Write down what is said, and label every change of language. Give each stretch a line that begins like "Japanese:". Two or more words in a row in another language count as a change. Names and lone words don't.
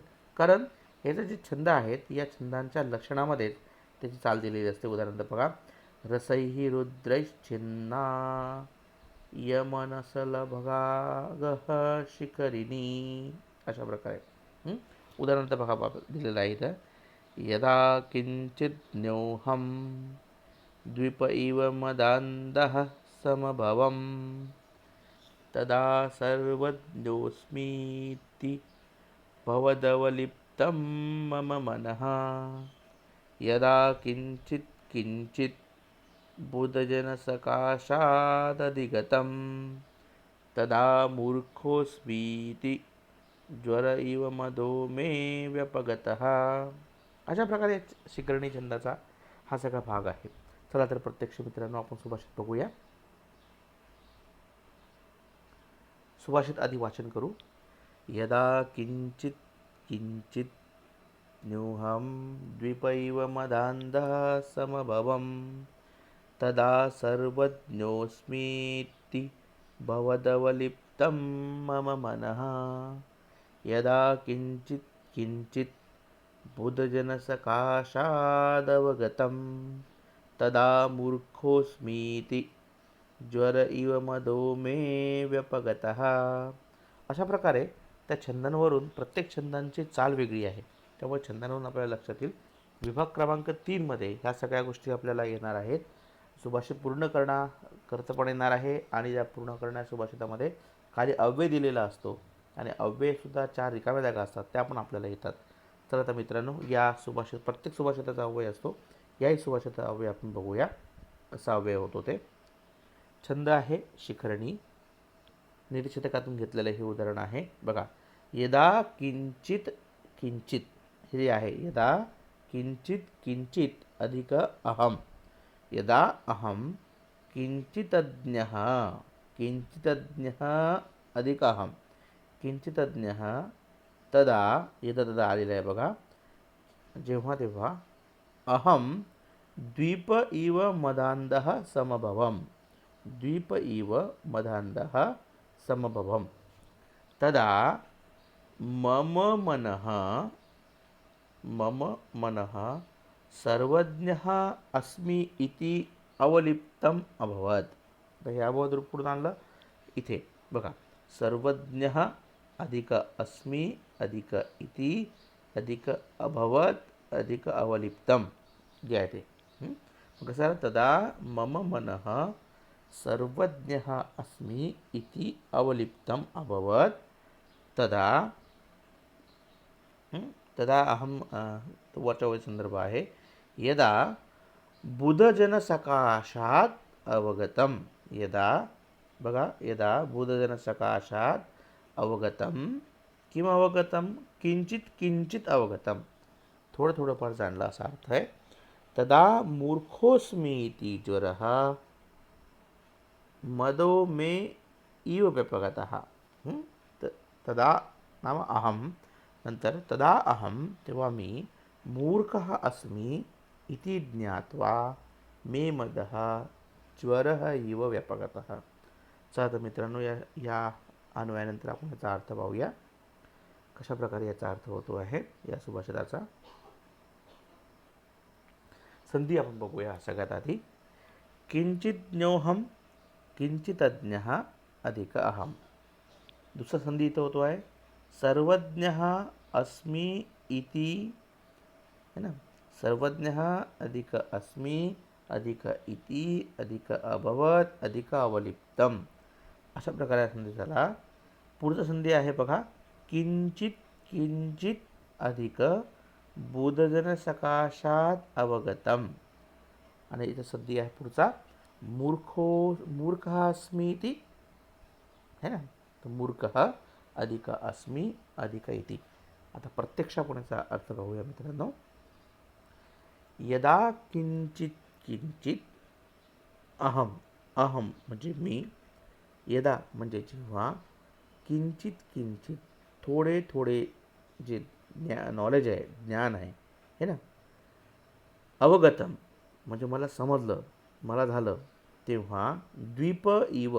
Marathi: कारण हे जे छंद आहेत या छंदांच्या लक्षणामध्येच त्याची चाल दिलेली असते. उदाहरणार्थ बघा,
Sanskrit: रसैहि रुद्रैश्चिन्ना यमनसलभागः शिखरिणी
Marathi: अशा प्रकारे.
Sanskrit: उदाहरणार्थ बघा दिलेलं आहे इथं. यदा किंचित् न्योहम द्वीप इव मदान्धः समभवम तदा सर्वज्ञोऽस्मीति भवदवलिप्तं मम मनः. यदा किंचित् किंचित् बुधजनसकाशादधिगतं तदा मूर्खोऽस्मीति ज्वर इव मदो मे व्यपगतः.
Marathi: अशा प्रकारे शिखरणी छंदाचा हा सगळा भाग आहे. चला तर प्रत्यक्ष मित्रांनो आपण सुभाषित बघूया. सुभाषित आधी वाचन करू.
Sanskrit: यदा किंचित किंचित न्यूहम द्वीप इव मदान्धः समभवम तदा सर्वज्ञोऽस्मीति भवदवलिप्तं मम मनः. यदा किंचित किंचित बुधजनसकाशादवगतं तदा मूर्खोऽस्मीति ज्वर इव मदो मे व्यपगतः.
Marathi: अशा प्रकारे त्या छंदांवरून प्रत्येक छंदांची चाल वेगळी आहे. त्यामुळे छंदांवरून आपल्याला लक्षात येईल. विभाग क्रमांक 3 मध्ये ह्या सगळ्या गोष्टी आपल्याला येणार आहेत. सुभाषित पूर्ण करता पण येणार आहे आणि या पूर्ण करण्या सुभाषितामध्ये खाली अव्यय दिलेला असतो आणि अव्ययसुद्धा 4 रिकाम्या जागा असतात त्या पण आपल्याला येतात. तर आता मित्रांनो, या सुभाषित प्रत्येक सुभाषिताचा अव्यय असतो. याही सुभाषिताचा अव्यय आपण बघूया कसा अव्यय होतो ते. छंद आहे शिखरणी. निरीक्षकातून घेतलेलं हे उदाहरण आहे. बघा,
Sanskrit: यदा किंचित किंचित
Marathi: हे आहे.
Sanskrit: यदा किंचित किंचित अधिक अहम. यदा अहम किंचितज्ञः किंचितज्ञः अधिक अहम किंचितज्ञः तदा येतं तदा
Marathi: आलेलं आहे. बघा, जेव्हा तेव्हा
Sanskrit: अहम द्वीप इव मदान्धः समभवम. द्वीप इव मदान्धः समभवम तदा मम मनः मम मनः सर्वज्ञः अस्मि इति अवलिप्तम अभवत.
Marathi: तर हे अभवत रूप कुठून आणलं? इथे बघा,
Sanskrit: सर्वज्ञः अधिक अस्मि अधिक इति अधिक अभवत अधिक अवलिप्तम
Marathi: जे आहे ते. मग कसं
Sanskrit: तदा मम मनः सर्वज्ञः अस्मि इति अवलिप्तम अभवत. तदा तदा अहम
Marathi: तो वचवच संदर्भ आहे.
Sanskrit: यदा बुधजनसकाशात अवगतम. यदा बघा, यदा बुधजनसकाशात अवगतम किम अवगतम किंचित किंचित अवगतम,
Marathi: थोडं थोडंफार जाणलं असा अर्थ आहे.
Sanskrit: तदा मूर्खोस्मी इति ज्वरः मदो मे इव व्यपगतः. तदा नाम अहम, नंतर तदा अहम
Marathi: तेव्हा मी
Sanskrit: मूर्खः अस्मि इति ज्ञात्वा मे मदः ज्वरः इव व्यपगतः.
Marathi: चला तर मित्रांनो, या अन्वयानंतर आपण याचा अर्थ पाहूया. कशा प्रकारे याचा अर्थ होतो आहे या सुभाषिताचा. संधी आपण बघूया. सगळ्यात आधी
Sanskrit: किंचित ज्ञोहम किंचित अज्ञः अधिक अहम.
Marathi: दुसरा संधी इथं होतो आहे
Sanskrit: सर्वज्ञः अस्मि इति,
Hindi: है ना,
Sanskrit: सर्वज्ञः अधिक अस्मि अधिक इति अधिक अभवत अधिक अवलिप्तम.
Marathi: अशा प्रकारे संधी झाला. पुढचा संधी आहे बघा,
Sanskrit: किंचित किंचित अधिक बुधजन सकाशात अवगतम.
Marathi: आणि इथं संधी आहे पुढचा
Sanskrit: मूर्खः अस्मि इति,
Hindi: है ना,
Sanskrit: तो मूर्खः अधिक अस्मि अधिक इति.
Marathi: आता प्रत्यक्ष आपण याचा अर्थ पाहूया मित्रांनो.
Sanskrit: यदा किंचित किंचित अहम, अहम
Marathi: म्हणजे मी, यदा म्हणजे जेव्हा, किंचित किंचित थोडे थोडे जे नॉलेज आहे, ज्ञान आहे,
Hindi: है ना,
Marathi: अवगतम म्हणजे मला समजलं, मला झालं, तेव्हा
Sanskrit: द्वीप इव.